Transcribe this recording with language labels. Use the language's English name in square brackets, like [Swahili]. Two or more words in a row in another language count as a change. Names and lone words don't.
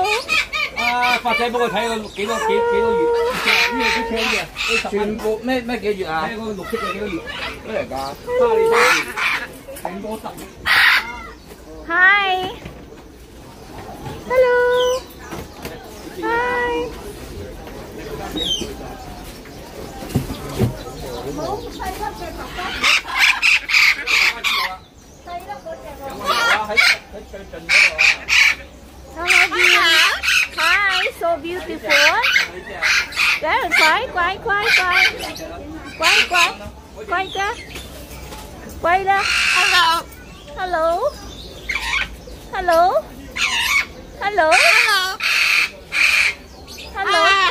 [Cantonese] 發仔幫我睇個幾多月？呢個幾多月？全部咩幾月啊？睇個綠色嘅幾多月？咩嚟㗎？花呢幾月？挺多得。 [English] Hi! Hello! Hi! Hi, so beautiful. Very quiet. Hello. Hello. Hello. Hello. Hello.